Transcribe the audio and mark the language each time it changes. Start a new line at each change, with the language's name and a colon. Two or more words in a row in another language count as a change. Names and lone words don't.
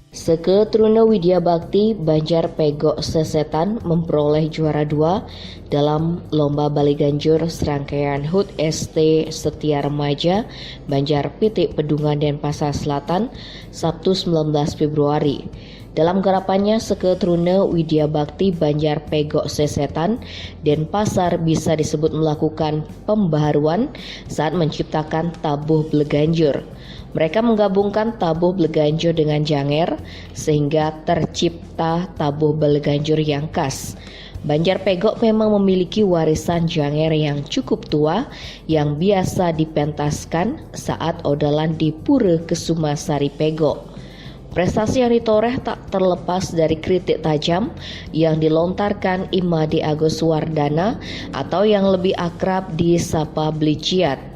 Indonesian: Seke Truna Widya Bakti Banjar Pegok Sesetan memperoleh juara 2 dalam Lomba Bali Ganjur serangkaian HUT ST Setia Remaja Banjar Pitik Pedungan Denpasar Selatan Sabtu 19 Februari. Dalam garapannya, Seke Truna Widya Bakti Banjar Pegok Sesetan Denpasar bisa disebut melakukan pembaharuan saat menciptakan tabuh Bleganjur. Mereka menggabungkan tabuh Bleganjur dengan Janger sehingga tercipta tabuh Bleganjur yang khas. Banjar Pegok memang memiliki warisan Janger yang cukup tua yang biasa dipentaskan saat odalan di Pura Kesumasari Pegok. Prestasi yang ditoreh tak terlepas dari kritik tajam yang dilontarkan Imade Agus Wardana atau yang lebih akrab disapa Bliciat.